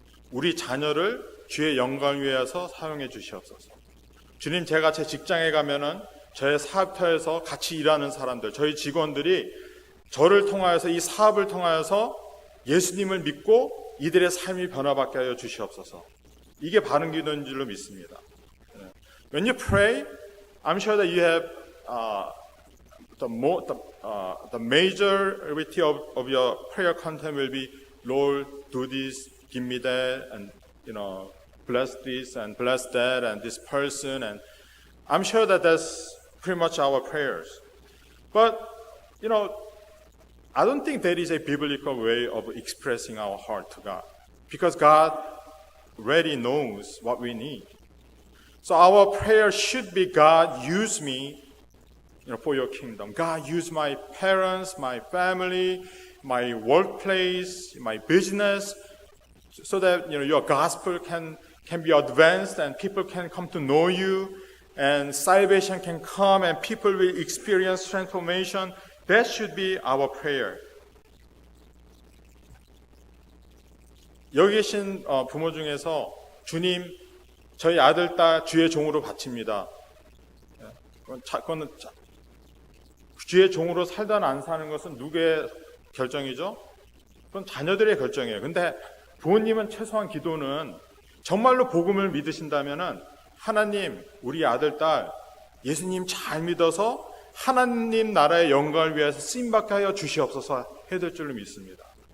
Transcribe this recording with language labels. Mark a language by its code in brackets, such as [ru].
[ko] 우리 자녀를 주의 영광을 위해서 사용해 주시옵소서. 주님, 제가 제 직장에 가면은 저의 사업터에서 같이 일하는 사람들, 저희 직원들이 저를 통하여서, 이 사업을 통하여서 예수님을 믿고 이들의 삶이 변화받게 하여 주시옵소서. 이게 바른 기도인 줄로 믿습니다. [en] When you pray, I'm sure that you have the majority of your prayer content will be, Lord, do this, give me that, and bless this and bless that and this person, and I'm sure that that's pretty much our prayers. But I don't think that is a biblical way of expressing our heart to God, because God already knows what we need. So our prayer should be, God, use me for your kingdom. God, use my parents, my family, my workplace, my business, so that your gospel can be advanced and people can come to know you, and salvation can come and people will experience transformation. That should be our prayer. [ko] 여기 계신 부모 중에서, 주님, 저희 아들, 딸 주의 종으로 바칩니다. 그거는 주의 종으로 살다 안 사는 것은 누구의 결정이죠? 그건 자녀들의 결정이에요. 근데 부모님은 최소한 기도는, 정말로 복음을 믿으신다면은, 하나님, 우리 아들, 딸 예수님 잘 믿어서 하나님 나라의 영광을 위해서 쓰임받게 하여 주시옵소서 해야 될 줄로 믿습니다.